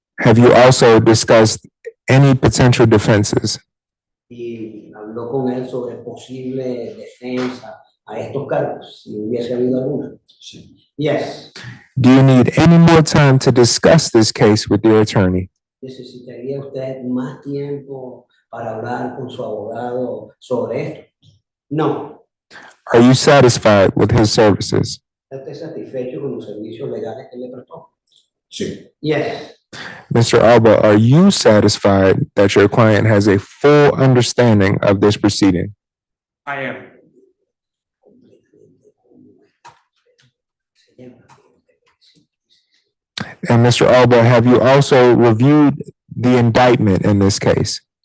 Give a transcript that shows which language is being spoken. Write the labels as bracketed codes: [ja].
[en] Have you also discussed any potential defenses? [es] Y habló con él sobre posible defensa a estos cargos, si hubiese habido alguna. Sí. Yes. [en] Do you need any more time to discuss this case with your attorney? [es] ¿Necesitaría usted más tiempo para hablar con su abogado sobre esto? No. [en] Are you satisfied with his services? [es] ¿Está satisfecho con los servicios legales que le prestó? Sí. [en] Yes. Mr. Alba, are you satisfied that your client has a full understanding of this proceeding? I am. And Mr. Alba, have you also reviewed the indictment in this case?